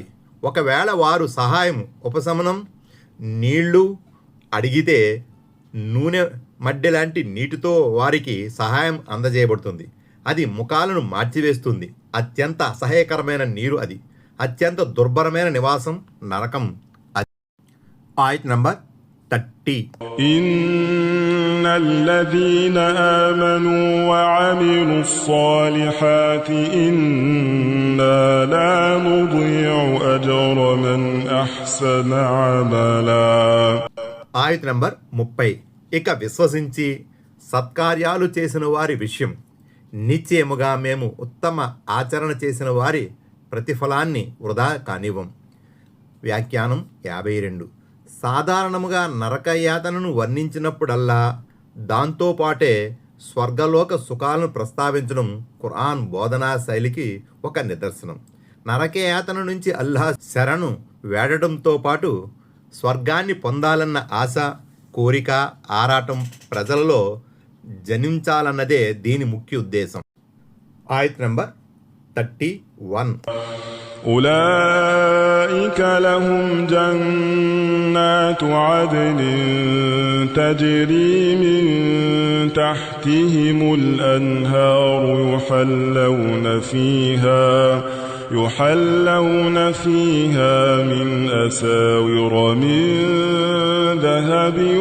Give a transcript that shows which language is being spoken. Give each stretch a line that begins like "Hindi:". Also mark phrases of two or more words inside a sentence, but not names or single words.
Telugu: ఒకవేళ వారు సహాయం, ఉపశమనం, నీళ్లు అడిగితే నూనె మడ్డె లాంటి నీటితో వారికి సహాయం అందజేయబడుతుంది. అది ముఖాలను మార్చివేస్తుంది. అత్యంత అసహ్యకరమైన నీరు అది. అత్యంత దుర్భరమైన నివాసం నరకం అది. ఆయత్ నంబర్ 30.
Arabic: إن الذين آمنوا وعملوا الصالحات إنا لا نضيع أجر من أحسن عملا.
Telugu: ఆయత్ నంబర్ 30. ఇక విశ్వసించి సత్కార్యాలు చేసిన వారి విషయం నిశ్చయముగా మేము ఉత్తమ ఆచరణ చేసిన వారి ప్రతిఫలాన్ని వృధా కానివ్వం. వ్యాఖ్యానం 52. సాధారణముగా నరకయాతనను వర్ణించినప్పుడల్లా దాంతోపాటే స్వర్గలోక సుఖాలను ప్రస్తావించడం ఖురాన్ బోధనా శైలికి ఒక నిదర్శనం. నరకయాతన నుంచి అల్లాహ్ శరణు వేడటంతో పాటు స్వర్గాన్ని పొందాలన్న ఆశ, కోరిక, ఆరాటం ప్రజలలో జనించాలన్నదే దీని ముఖ్య ఉద్దేశం. ఆయత్ నంబర్ 31.
Arabic: أولئك لهم جنات عدن تجري من تحتهم الأنهار يحلون فيها من أساور من ذهب